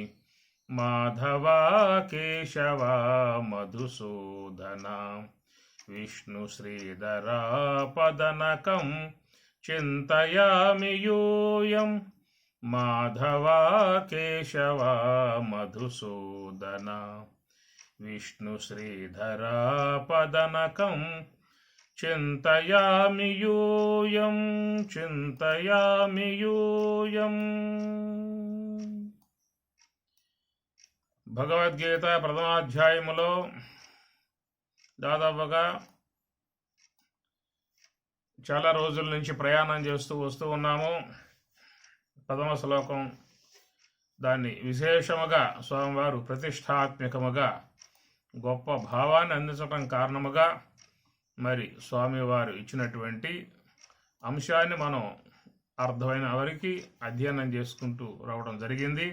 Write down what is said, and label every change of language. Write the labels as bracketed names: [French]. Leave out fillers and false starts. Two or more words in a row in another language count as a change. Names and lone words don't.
[Sanskrit] माधव केशव मधुसूदन विष्णु श्रीधर पदनकं चिन्तयामि यूयम् माधव केशव मधुसूदन विष्णु श्रीधर पदनकं चिन्तयामि यूयम् चिन्तयामि यूयम्। [Telugu] భగవద్గీత ప్రథమాధ్యాయములో దాదాపుగా చాలా రోజుల నుంచి ప్రయాణం చేస్తూ వస్తూ ఉన్నాము. ప్రథమ శ్లోకం దాన్ని విశేషముగా స్వామివారు ప్రతిష్టాత్మకముగా గొప్ప భావాన్ని అందించడం కారణముగా మరి స్వామివారు ఇచ్చినటువంటి అంశాన్ని మనం అర్థమైన వరకు అధ్యయనం చేసుకుంటూ రావడం జరిగింది.